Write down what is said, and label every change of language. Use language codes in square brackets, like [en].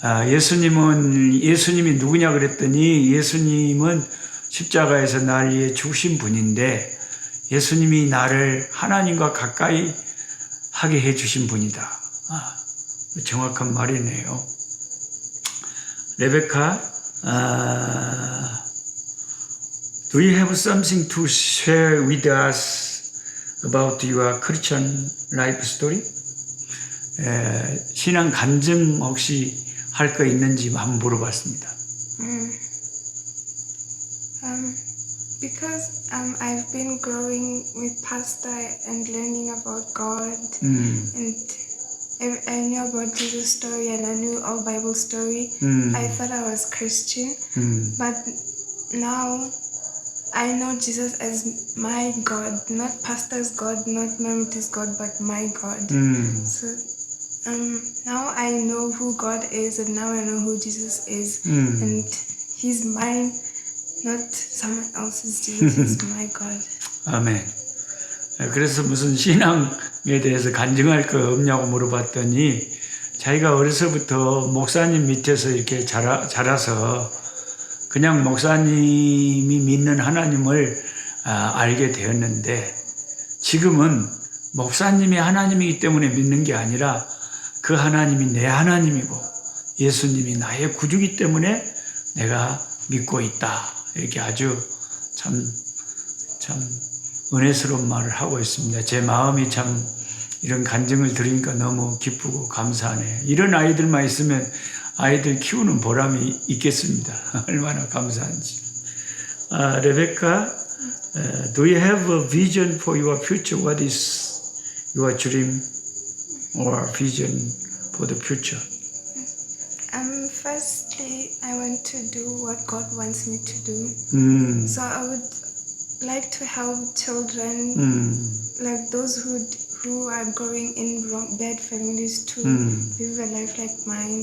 [ko] 예수님이 누구냐 그랬더니, 예수님은 십자가에서 날 위해 죽으신 분인데, 예수님이 나를 하나님과 가까이 하게 해주신 분이다. 정확한 말이네요. [en] 레베카, do you have something to share with us about your Christian life story? [ko] 신앙 간증 혹시 할 거 있는지 한번 물어봤습니다. [en] Because I've been growing with pastor and learning about God, and I knew about Jesus' story and I knew all Bible story. I thought I was Christian, but now I know Jesus as my God, not pastor's God, not Memphis God, but my God. So now I know who God is, and now I know who Jesus is, and He's mine, not someone else's. Jesus is my God. [ko] 아멘. 그래서 무슨 신앙에 대해서 간증할 거 없냐고 물어봤더니, 자기가 어려서부터 목사님 밑에서 이렇게 자라서 그냥 목사님이 믿는 하나님을 알게 되었는데, 지금은 목사님이 하나님이기 때문에 믿는 게 아니라 그 하나님이 내 하나님이고 예수님이 나의 구주이기 때문에 내가 믿고 있다. 이렇게 아주 참 은혜스러운 말을 하고 있습니다. 제 마음이 참 이런 간증을 들으니까 너무 기쁘고 감사하네요. 이런 아이들만 있으면 아이들 키우는 보람이 있겠습니다. 얼마나 감사한지. 레베카, [en] Do you have a vision for your future? What is your dream or vision for the future? Firstly, I want to do what God wants me to do. So I would like to help children, like those who are growing in bad families, to live a life like mine.